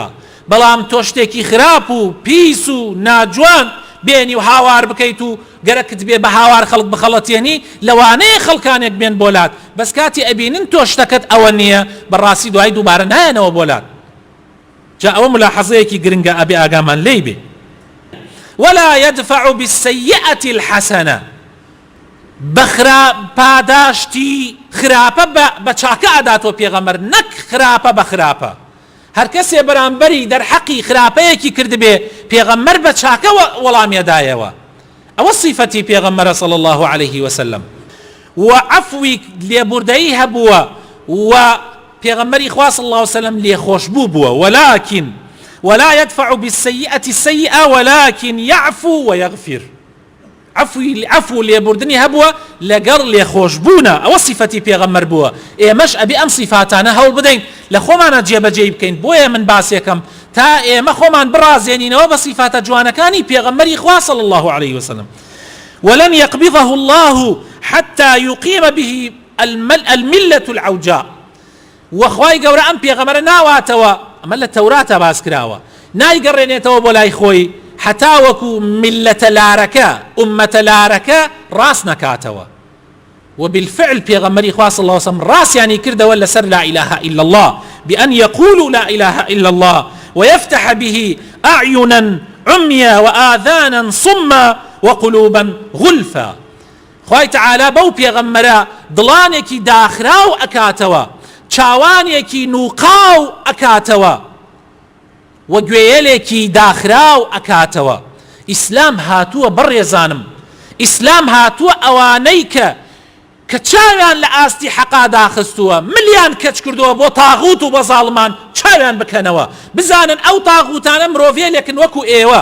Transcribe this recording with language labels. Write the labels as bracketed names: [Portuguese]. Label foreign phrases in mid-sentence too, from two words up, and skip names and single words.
[Central Kurdish] بەڵام تۆ شتێکی خراپ و پیس و ناجوان بێنی و هاوار بکەیت و گەرەکت بێ بە هاوار خەڵک بخەڵەتێنی، لەوانەیە خەڵکانێک بێن بۆلات، بەس کاتی ئەبینن تۆ شتەکەت ئەوە نییە، بەڕاستی دوای دووبارە نایەنەوە بۆلات. جا ئەوە ملاحەزەیەکی گرنگە ئەبێ ئاگامان لێی بێ. [Arabic] ولا يدفع بالسيئة الحسنة، [Central Kurdish] بخرا پاداشتی خراپە بە چاکە ئەداتۆ پێغەمبەر، نەک خراپە بە خراپە. هەر کەسێ بەرامبەری دەرحەقی خراپەیەکی کردبێ پێغەمبەر بە چاکە وەڵامیەدایەوە. ئەوە صیفەتی پێغەمبەرە [Arabic] صلی الله عليه وسلم. [Central Kurdish] و عەفوی لێبوردەیی هەبووە و پێغەمبەری خوا [Arabic] صلی الله عليه وسلم [Central Kurdish] لێخۆشبوو بووە. [Arabic] ولكن ولا يدفع بالسيئة السيئة ولكن يعفو ويغفر. [Central Kurdish] عفو لێبوردنی هەبووە لەگەڵ لێخۆشبوونە، ئەوە صیفەتی پێغەمبەر بووە. ئێمەش ئەبێ ئەم صیفاتانە هەوڵ بدەین لە خۆمانە جێبەجێ بکەین. بۆیە من باسێکم تا ئێمە خۆمان بڕازێنینەوە بە صیفاتە جوانەکانی پێغەمبەری خوا [Arabic] صلی الله عليه وسلم. ولن يقبضه الله حتى يقيم به الملة العوجاء. [Central Kurdish] وخوای گەورە ئەم پێغەمبەرە ناواتەوە، ئەمە لە تەوراتە باس کراوە، نایگەڕێنێتەوە بۆ لای خۆی حتا وەکو میلەتە لارەکە ئومەتە لارەکە ڕاست نەکاتەوە. [Arabic] وبالفعل [Central Kurdish] پێغەمبەری خوا [Arabic] صلی الله عليه وسلم [Central Kurdish] ڕاستیانی کردەوە لەسەر [Arabic] لا إله إلا الله، بأن يقولوا لا إله إلا الله ويفتح به أعينا عميا وآذانا صما وقلوبا غلفا. [Central Kurdish] خوای تعالی بەو پێغەمبەرە دڵانێکی داخراو ئەکاتەوە، چاوانێکی نوقاو ئەکاتەوە و گوێیەلێکی داخراو ئەکاتەوە. ئیسلام هاتووە بەڕێزانم، ئیسلام هاتووە ئەوانەی کە چاویان لە ئاستی حەقا داخستووە، ملیان کەچ کردووە بۆ تاغوت و بە زاڵمان چاویان بکەنەوە، بزانن ئەو تاغوتانە مرۆڤێلێکن وەکو ئێوە.